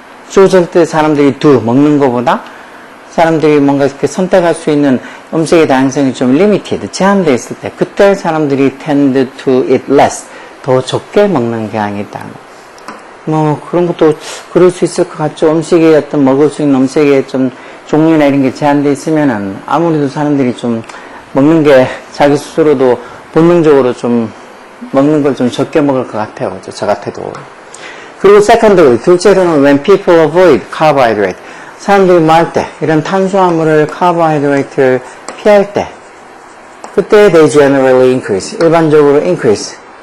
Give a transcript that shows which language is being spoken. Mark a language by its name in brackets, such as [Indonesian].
[Korean] 주어질 때 사람들이 먹는 것보다 사람들이 뭔가 이렇게 선택할 수 있는 음식의 다양성이 좀 limited, 제한되어 있을 때, 그때 사람들이 [English] tend to eat less, [Korean] 더 적게 먹는 경향이 있다는 거. 뭐, 그런 것도 그럴 수 있을 것 같죠. 음식에 어떤 먹을 수 있는 음식의 좀 종류나 이런 게 제한되어 있으면은 아무래도 사람들이 좀 먹는 게 자기 스스로도 본능적으로 좀 먹는 걸 좀 적게 먹을 것 같아요. 저 같아도. 그리고 [English] secondly, [Korean] 둘째로는 [English] when people avoid carbohydrate. [Korean] 사람들이 뭐 할 때, 이런 탄수화물을, carbohydrate를 피할 때, 그때 [English] they generally increase. [Korean] 일반적으로 increase.